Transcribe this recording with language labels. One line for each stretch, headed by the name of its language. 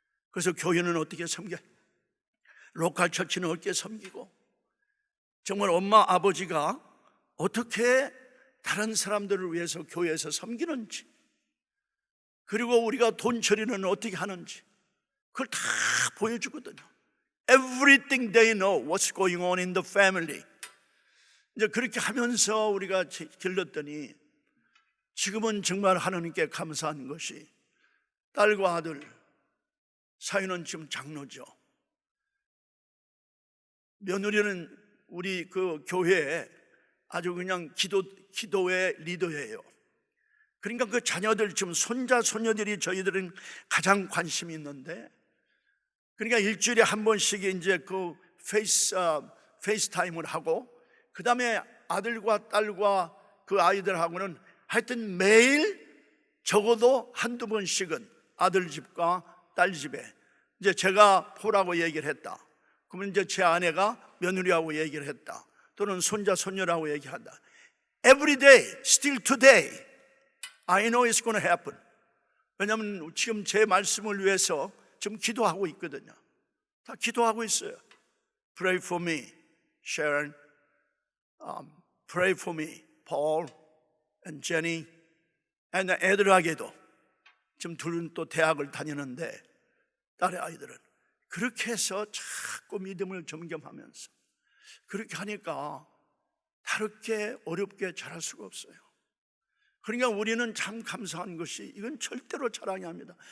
Korean: 그래서 교회는 어떻게 섬겨, 로컬 처치는 어떻게 섬기고, 정말 엄마 아버지가 어떻게 다른 사람들을 위해서 교회에서 섬기는지, 그리고 우리가 돈 처리는 어떻게 하는지 그걸 다 보여주거든요.
English: Everything they know what's going on in the family.
Korean: 이제 그렇게 하면서 우리가 길렀더니 지금은 정말 하나님께 감사한 것이 딸과 아들 사위는 지금 장로죠. 며느리는 우리 그 교회에 아주 그냥 기도의 리더예요. 그러니까 그 자녀들, 지금 손자 손녀들이 저희들은 가장 관심이 있는데, 그러니까 일주일에 한 번씩 이제 그 페이스타임을 하고, 그 다음에 아들과 딸과 그 아이들하고는 하여튼 매일 적어도 한두 번씩은 아들 집과 딸 집에, 이제 제가 포라고 얘기를 했다, 그러면 이제 제 아내가 며느리하고 얘기를 했다, 또는 손자 손녀라고 얘기한다.
English: Every day, still today, I know it's going to happen.
Korean: 왜냐하면 지금 제 말씀을 위해서 지금 기도하고 있거든요. 다 기도하고 있어요.
English: Pray for me, Sharon. Pray for me, Paul and Jenny.
Korean: 애들에게도, 지금 둘은 또 대학을 다니는데 딸의 아이들은 그렇게 해서 자꾸 믿음을 점검하면서, 그렇게 하니까 다르게 어렵게 자랄 수가 없어요. 그러니까 우리는 참 감사한 것이, 이건 절대로 자랑이 아닙니다.